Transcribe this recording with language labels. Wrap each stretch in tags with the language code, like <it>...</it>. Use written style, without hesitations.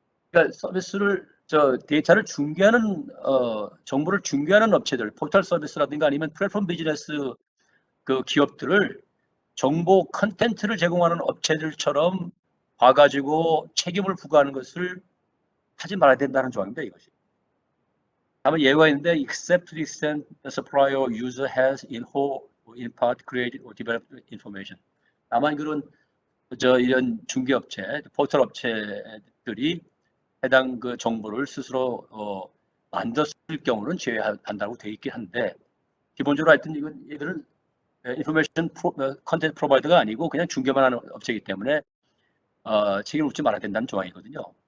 <ko>그러니까 서비스를 데이터를 중개하는 정보를 중개하는 업체들, 포털 서비스라든가 아니면 플랫폼 비즈니스 기업들을 정보 컨텐츠를 제공하는 업체들처럼 봐가지고 책임을 부과하는 것을 하지 말아야 된다는 조항입니다. 이것이.</ko> <en>다만 예외가 있는데 except to the extent the supplier or user has in whole or in part created or developed information.</en> <ko>다만 그런 이런 중개업체, 포털 업체들이 해당 정보를 스스로 만들었을 경우는 제외한다고 되어 있긴 한데 기본적으로 하여튼 얘들은 인포메이션 컨텐츠 프로바이더가 아니고 그냥 중개만 하는 업체이기 때문에 책임을 묻지 말아야 된다는 조항이거든요.</ko>